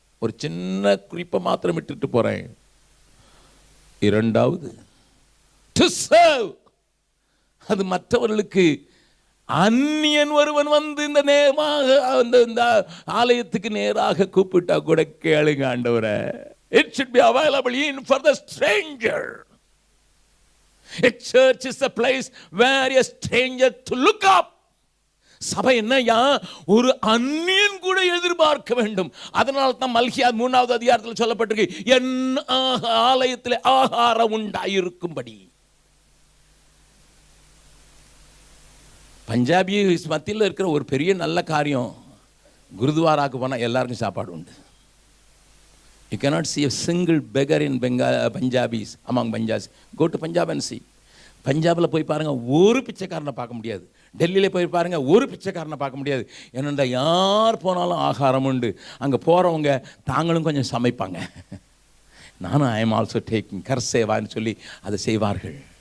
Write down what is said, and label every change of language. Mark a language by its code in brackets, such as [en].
[ta] ஒரு சின்ன குறிப்பை மாத்திரம் விட்டுட்டு போறேன். 2வது [en] To serve. [ta] அது மற்றவர்களுக்கு. அந்நியன் ஒருவன் வந்து இந்த இந்த ஆலயத்துக்கு நேராக கூப்பிட்டா கூட கேளுங்க ஆண்டவரே. [en] It should be available in for the stranger. A church is a place where a stranger to look up. [ta] சபை என்னையா, ஒரு அந்நியன் கூட எதிர்பார்க்க வேண்டும். அதனால தான் மல்கியா 3வது அதிகாரத்தில் சொல்லப்பட்டிருக்கு, என் ஆலயத்தில் ஆகாரம் உண்டாயிருக்கும்படி. பஞ்சாபி மத்தியில் இருக்கிற ஒரு பெரிய நல்ல காரியம், குருத்வாராக்கு போனால் எல்லாருக்கும் சாப்பாடு உண்டு. [en] You cannot see a single beggar in Punjabis, among Punjabis. Go to Punjab and see. [ta] பஞ்சாபில் போய் பாருங்கள், ஒரு பிச்சைக்காரனை பார்க்க முடியாது. டெல்லியில் போய் பாருங்கள், ஒரு பிச்சைக்காரனை பார்க்க முடியாது. ஏன்னா யார் போனாலும் ஆகாரம் உண்டு. அங்கே போகிறவங்க தாங்களும் கொஞ்சம் சமைப்பாங்க. நானும் [en] I am also taking [ta] கர்சேவான்னு சொல்லி அதை செய்வார்கள்.